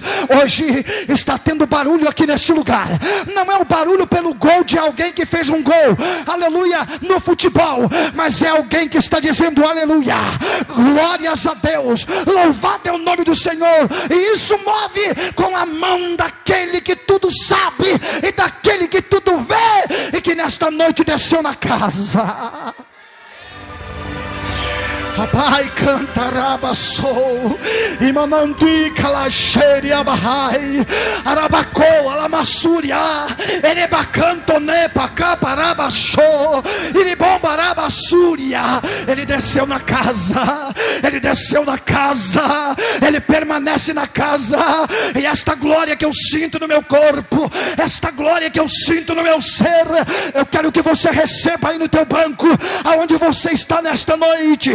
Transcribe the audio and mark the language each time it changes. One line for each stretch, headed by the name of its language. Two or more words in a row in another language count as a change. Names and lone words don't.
Portuguese: Hoje está tendo barulho aqui neste lugar. Não é o barulho pelo gol de alguém que fez um gol, aleluia, no futebol, mas é alguém que está dizendo: aleluia, glórias a Deus, louvado é o nome do Senhor. E isso move com a mão daquele que tudo sabe e daquele que tudo vê, e que nesta noite desceu na casa. Papai cantaraba sou imanandui calaxere abahai arabacou alamassúria erebacanto nepa caparaba show iribombaraba súria. Ele desceu na casa, ele permanece na casa. E esta glória que eu sinto no meu corpo, esta glória que eu sinto no meu ser, eu quero que você receba aí no teu banco, aonde você está nesta noite.